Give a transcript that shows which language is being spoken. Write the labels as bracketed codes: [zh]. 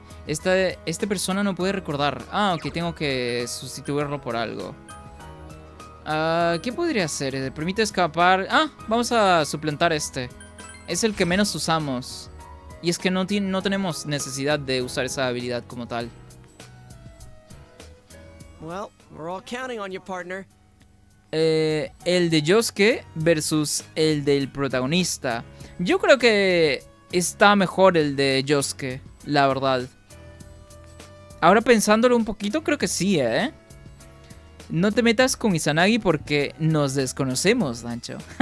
[es] Esta persona no puede recordar. Ah, ok, tengo que sustituirlo por algo. ¿Qué podría ser? Permite escapar. Ah, vamos a suplantar este. Es el que menos usamos. Y es que no tenemos necesidad de usar esa habilidad como tal. [en] Well, we're all counting on you, partner. [es] El de Yosuke versus el del protagonista. Yo creo que está mejor el de Yosuke, la verdad. Ahora pensándolo un poquito, creo que sí, ¿eh? No te metas con Izanagi porque nos desconocemos, Dancho.